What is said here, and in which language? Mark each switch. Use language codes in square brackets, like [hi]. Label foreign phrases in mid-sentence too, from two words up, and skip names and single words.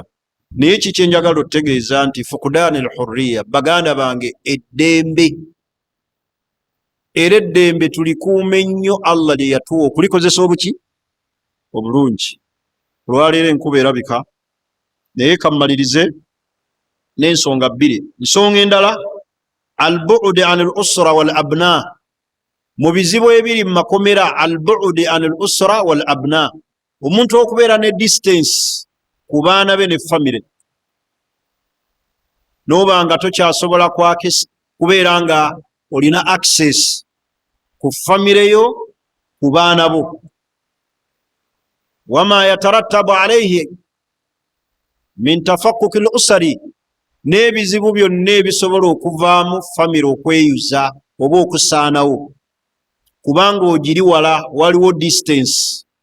[lg] Naye kiki enjagala otegeeza nti [ar] فقدان الحرية, [lg] baganda bange, eddembe. Era eddembe tulikuume nnyo. Allah lye yatuwa okulikozesa obuki? Obulungi. Olwaleero enkuba erabika, naye kammalirize n'ensonga 2. Nsonga endala, [ar] البعد عن الأسرة والأبناء. [lg] Mu bizibu ebiri mu makomera, [ar] البعد عن الأسرة والأبناء, [lg] omuntu okubeera ne distance ku baana be ne famire, n'oba nga tokyasobola kubeera nga olina access ku famire yo, ku baana bo. [ar] وما يترتب عليه من تفكك الأسرة, [lg] n'ebizibu byonna ebisobola okuvaamu famire okweyuza oba okusaanawo, kubanga ogiri wala, waliwo distance.